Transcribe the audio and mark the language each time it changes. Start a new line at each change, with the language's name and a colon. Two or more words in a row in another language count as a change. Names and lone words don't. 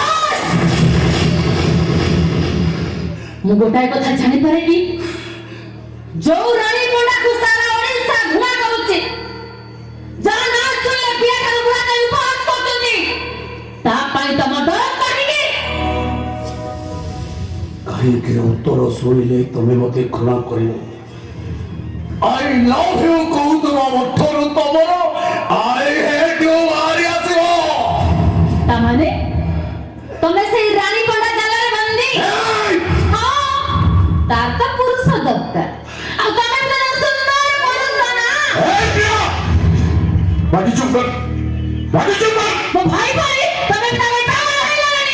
Odia: ମୁଁ ଗୋଟାଏ କଥା ଜାଣିପାରେ କି ଯୋଉ ରାଣୀ ପଣ୍ଡାକୁ ସାରା ଓଡ଼ିଶା ଘୃଣା କରୁଛି ଯାହା ନା ଶୁଣିଲେ ପିଆ ଠାରୁ ବୁଢ଼ା ଯାଏ ଉପହାସ କରୁଛନ୍ତି ତା ପାଇଁ ତମ ଡର କାହିଁକି କାହିଁକି ଉତ୍ତର ଶୁଣିଲେ ତମେ ମତେ ଘୃଣା କରିବ
English: I love you
Odia: କହୁଥିବା ଅର୍ଥରୁ ତମର
English: I hate you
Odia: ବାହାରି ଆସିବ ତା ମାନେ ତମେ ସେଇ ରାଣୀ ପଣ୍ଡା ଜାଲରେ ବନ୍ଦୀ ତାର ତ ପୁରୁଷ ଦରକାର ଆଉ ତମେ ତ ସୁନ୍ଦର ପୁରୁଷ ନା ବାଜି ଚୁପ୍ କର ମୋ ଭାଇ ଭାଇ ତମେ ତାର ପାଗଳ ହେଇଗଲଣି